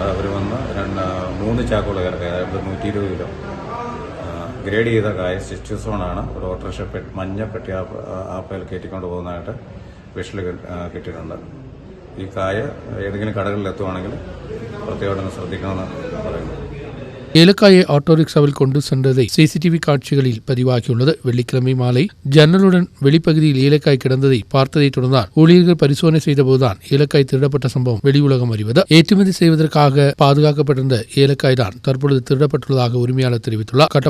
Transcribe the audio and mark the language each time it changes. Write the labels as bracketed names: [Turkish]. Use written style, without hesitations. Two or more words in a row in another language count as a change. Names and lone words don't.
[Malayalam] അവർ വന്ന് 3 ചാക്കുകൾ ഇറക്കുക, അതായത് 120 കിലോ ഗ്രേഡ് ചെയ്ത കായ സിറ്റുസോണാണ് ഒരു ഓട്ടോറിക്ഷ മഞ്ഞ പെട്ടി ആപ്പയിൽ കയറ്റിക്കൊണ്ട് പോകുന്നതായിട്ട് വിഷ്വൽ കിട്ടിയിട്ടുണ്ട്. ഈ കായ ഏതെങ്കിലും കടകളിൽ എത്തുവാണെങ്കിൽ പ്രത്യേകം ശ്രദ്ധിക്കണമെന്ന് പറയുന്നു. [Tamil] ஏலக்காயை ஆட்டோ ரிக்ஷாவில் கொண்டு சென்றதை சிசிடிவி காட்சிகளில் பதிவாகியுள்ளது. வெள்ளிக்கிழமை மாலை ஜன்னலுடன் வெளிப்பகுதியில் ஏலக்காய் கிடந்ததை பார்த்ததை தொடர்ந்தான் ஊழியர்கள் பரிசோதனை செய்தபோதுதான் ஏலக்காய் திருடப்பட்ட சம்பவம் வெளி உலகம் அறிவது. ஏற்றுமதி செய்வதற்காக பாதுகாக்கப்பட்டிருந்த ஏலக்காய் தான் தற்பொழுது திருடப்பட்டுள்ளதாக உரிமையாளர் தெரிவித்துள்ளார்.